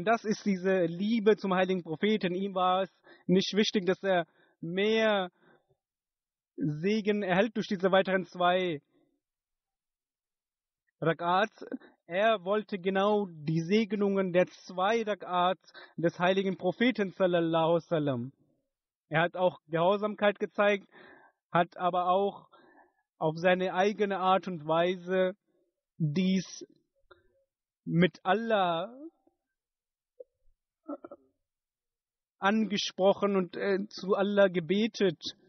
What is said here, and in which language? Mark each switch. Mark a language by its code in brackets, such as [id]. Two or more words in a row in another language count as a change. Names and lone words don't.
[de] Das ist diese Liebe zum heiligen Propheten. Ihm war es nicht wichtig, dass er mehr Segen erhält durch diese weiteren 2 Rak'ats. Er wollte genau die Segnungen der 2 Rak'ats des heiligen Propheten [ar] صلى الله عليه وسلم. [de] Er hat auch Gehorsamkeit gezeigt, hat aber auch auf seine eigene Art und Weise dies mit Allah angesprochen und zu Allah gebetet.